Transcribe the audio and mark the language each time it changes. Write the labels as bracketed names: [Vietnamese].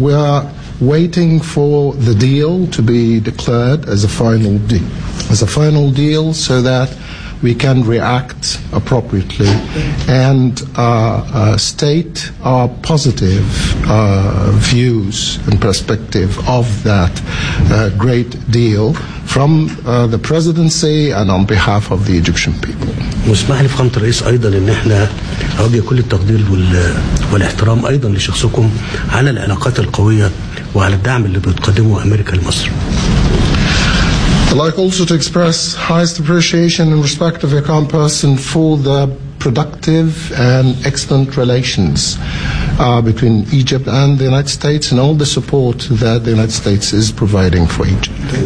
[English] We are waiting for the deal to be declared as a final deal, so that we can react appropriately and state our positive views and perspective of that great deal from the presidency and on behalf of the Egyptian people. [Arabic] واسمح لي فخامة الرئيس أيضا إن إحنا أوجه كل التقدير والاحترام أيضا لشخصكم على العلاقات القوية وعلى الدعم اللي بتقدمه أمريكا لمصر. [English] I'd like also to express highest appreciation and respect of your kind person for the productive and excellent relations between Egypt and the United States and all the support that the United States is providing for Egypt.